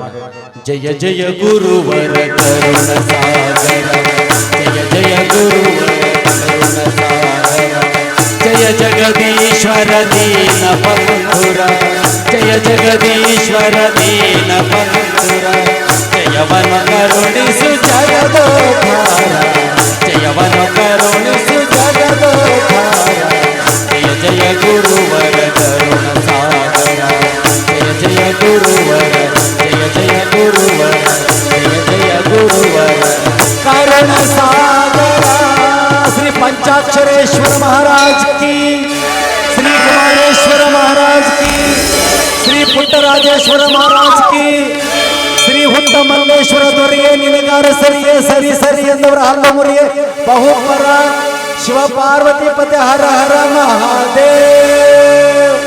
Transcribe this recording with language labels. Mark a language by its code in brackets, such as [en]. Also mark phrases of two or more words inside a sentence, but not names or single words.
[kn] ಜಯ ಜಯ ಗುರುವರ ಕರುಣ ಸಾಗರ, ಜಯ ಜಯ ಗುರುವರ ಕರುಣ ಸಾಗರ, ಜಯ ಜಗದೀಶ್ವರ ದೀನ ಬಂಧುರ, ಜಯ ಜಗದೀಶ್ವರ ದೀನ ಬಂಧುರ, ಜಯವನ ಕರುಣಿಸು ಜಗದೋದ್ಧಾರ, ಜಯವನ ಕರುಣಿಸು ಜಗದೋದ್ಧಾರ. ಜಯ ಜಯ ಗುರುವರ ಕರುಣ ಸಾಗರ, ಜಯ ಜಯ ಗುರುವರ, ಜಯ ಜಯ ಗುರುವರ, ಜಯ ಜಯ ಗುರುವರ ಕರುಣ ಸಾಗರ. ಶ್ರೀ [hi] पंचाक्षरेश्वर महाराज की, श्री कुमारेश्वर महाराज की, श्री पुट्टराजेश्वर महाराज की, श्री [kn] ಹುತ್ತಮಲ್ಲೇಶ್ವರ ದೊರೆಯೇ ನಿನಗಾರ ಸರಿಯೇ ಸರಿ ಸರಿ ಎಂದವರ ಹಲ್ಲ ಮುರಿಯೇ ಬಹುಪರ ಶಿವ ಪಾರ್ವತಿ ಪತಿ ಹರ ಹರ ಮಹಾದೇವ.